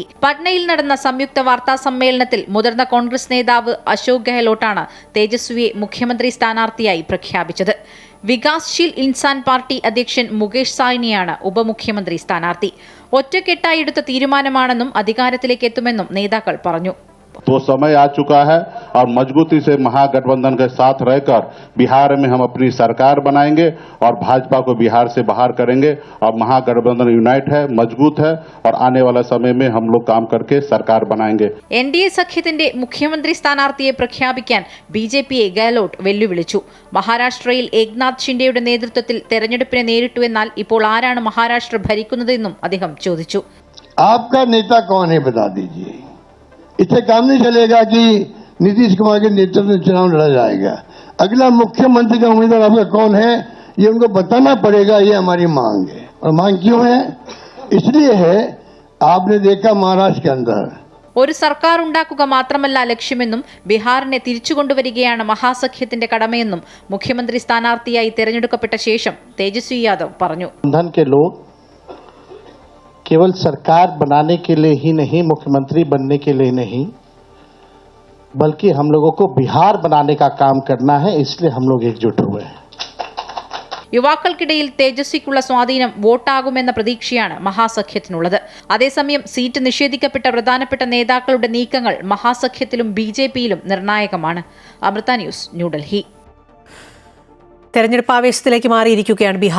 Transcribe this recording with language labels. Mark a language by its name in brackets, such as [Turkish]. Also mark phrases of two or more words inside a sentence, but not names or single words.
[Malayalam] പട്നയിൽ നടന്ന സംയുക്ത വാർത്താ സമ്മേളനത്തിൽ മുതിർന്ന കോൺഗ്രസ് നേതാവ് അശോക് ഗെഹ്ലോട്ടാണ് തേജസ്വിയെ മുഖ്യമന്ത്രി സ്ഥാനാർത്ഥിയായി പ്രഖ്യാപിച്ചത്. വികാസ്ശീൽ ഇൻസാൻ പാർട്ടി അധ്യക്ഷൻ മുകേഷ് സാഹ്നിയാണ് ഉപമുഖ്യമന്ത്രി സ്ഥാനാർത്ഥി. ഒറ്റക്കെട്ടായി എടുത്ത തീരുമാനമാണെന്നും അധികാരത്തിലേക്ക് എത്തുമെന്നും നേതാക്കൾ പറഞ്ഞു. [Hindi] तो समय आ चुका है और मजबूती से महागठबंधन के साथ रहकर बिहार में हम अपनी सरकार बनाएंगे और भाजपा को बिहार से बाहर करेंगे और महागठबंधन यूनाइट है, मजबूत है और आने वाला समय में हम लोग काम करके सरकार बनाएंगे. [Malayalam] NDA സഖ്യത്തിന്റെ മുഖ്യമന്ത്രി സ്ഥാനാർത്ഥിയെ പ്രഖ്യാപിക്കാൻ BJPയെ ഗെഹ്ലോട്ട് വെല്ലുവിളിച്ചു. മഹാരാഷ്ട്രയിൽ ഏക്നാഥ് ഷിൻഡെയുടെ നേതൃത്വത്തിൽ തെരഞ്ഞെടുപ്പിനെ നേരിട്ടുവെന്നാൽ ഇപ്പോൾ ആരാണ് മഹാരാഷ്ട്ര ഭരിക്കുന്നതെന്നും അദ്ദേഹം ചോദിച്ചു. [Hindi] आपका नेता कौन है बता दीजिए. इससे काम नहीं चलेगा कि नीतीश कुमार के नेतृत्व में चुनाव लड़ा जाएगा. अगला मुख्यमंत्री का उम्मीदवार आपका कौन है ये उनको बताना पड़ेगा. ये हमारी मांग है. और मांग क्यों है? इसलिए है आपने देखा महाराष्ट्र के अंदर [Malayalam] ഒരു സർക്കാർ ഉണ്ടാക്കുക മാത്രമല്ല ലക്ഷ്യമെന്നും ബീഹാറിനെ തിരിച്ചുകൊണ്ടുവരികയാണ് മഹാസഖ്യത്തിന്റെ കടമയെന്നും മുഖ്യമന്ത്രി സ്ഥാനാർത്ഥിയായി തെരഞ്ഞെടുക്കപ്പെട്ട ശേഷം തേജസ്വി യാദവ് പറഞ്ഞു. केवल सरकार बनाने के लिए ही नहीं, मुख्यमंत्री बनने के लिए नहीं, बल्कि हम लोगों को बिहार बनाने का काम करना है. इसलिए हम लोग एकजुट हुए हैं. യുവാക്കൾക്കിടയിൽ തേജസ്വിക്കുള്ള സ്വാധീനം വോട്ടാകുമെന്ന പ്രതീക്ഷയാണ് മഹാസഖ്യത്തിനുള്ളത്. അതേസമയം സീറ്റ് നിഷേധിക്കപ്പെട്ട പ്രധാനപ്പെട്ട നേതാക്കളുടെ നീക്കങ്ങൾ മഹാസഖ്യത്തിലും BJPയിലും നിർണായകമാണ്. അമൃത ന്യൂസ്, ന്യൂഡൽഹി. തെരഞ്ഞെടുപ്പ് ആവേശത്തിലേക്ക് മാറിയിരിക്കുകയാണ് ബീഹാർ.